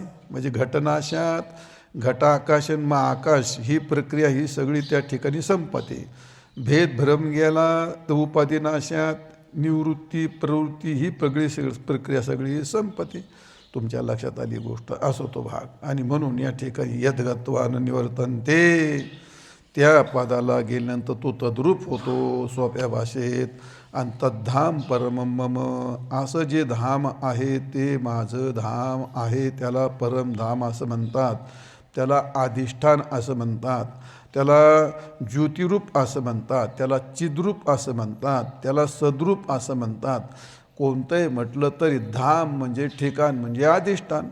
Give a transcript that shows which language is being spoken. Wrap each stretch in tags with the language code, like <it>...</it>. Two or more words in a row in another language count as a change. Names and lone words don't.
<mr>म्हणजे घटनाशात घटाकाश आणि महाआकाश ही प्रक्रिया ही सगळी त्या ठिकाणी संपते. भेद भ्रम गेला तर उपाधिनाशात निवृत्ती प्रवृत्ती ही प्रक्रिया सगळी संपते. तुमच्या लक्षात आली गोष्ट असो तो भाग. आणि म्हणून या ठिकाणी</mr> <sa>यद्गत्वा न निवर्तन्ते</sa> <mr>त्या पदाला गेल्यानंतर तो तद्रूप होतो सोप्या भाषेत.</mr> <sa>आणि तद्धाम परमं मम,</sa> <mr>असं जे धाम आहे ते माझं धाम आहे, त्याला परमधाम असं म्हणतात. त्याला अधिष्ठान असं म्हणतात, त्याला ज्योतिरूप असं म्हणतात, त्याला चिद्रूप असं म्हणतात, त्याला सद्रूप असं म्हणतात. कोणतंही म्हटलं तरी धाम म्हणजे ठिकाण म्हणजे अधिष्ठान.</mr>